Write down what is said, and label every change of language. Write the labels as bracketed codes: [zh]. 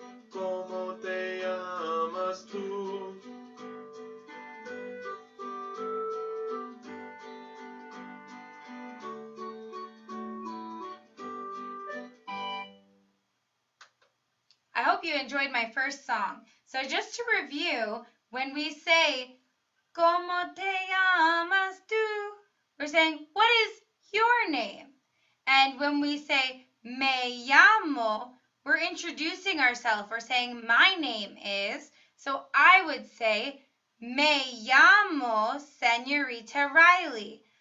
[es] ¿Cómo te llamas tú? [en] I hope you enjoyed my first song. So just to review, when we say, [es] ¿Cómo te llamas tú? [en] We're saying, what is your name? And when we say, me llamo, we're introducing ourselves. We're saying, my name is. So I would say, [es] me llamo Senorita Riley.